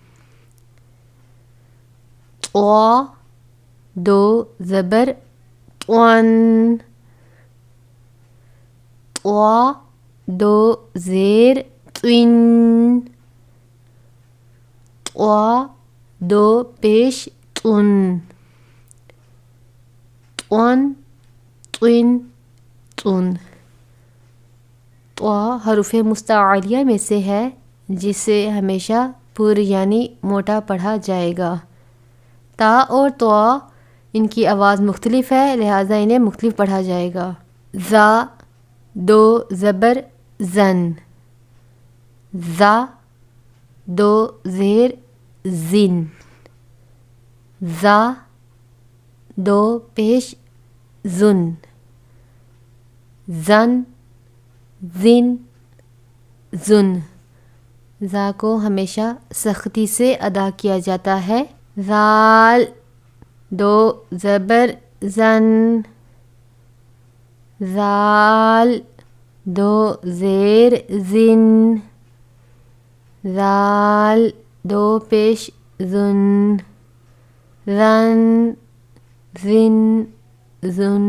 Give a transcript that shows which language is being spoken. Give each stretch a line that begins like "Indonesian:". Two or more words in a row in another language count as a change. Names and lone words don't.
Urdu: طوا 2 زبر طون، طوا 2 زیر طن، طوا 2 پیش طن، طن، طن، طن۔ طوا حروف مستعلیہ میں سے ہے جسے ہمیشہ پر یعنی موٹا پڑھا جائے گا۔ تا اور طوا ان کی آواز مختلف ہے لہٰذا انہیں مختلف پڑھا جائے گا۔ زا 2 زبر زن، زا 2 زیر زن، زا دو پیش زن، زن، زن، زن۔ زا کو ہمیشہ سختی سے ادا کیا جاتا ہے۔ زال، دو زبر زن، زال، دو زیر زن، زال، دو پیش زن، زن، زن، زن۔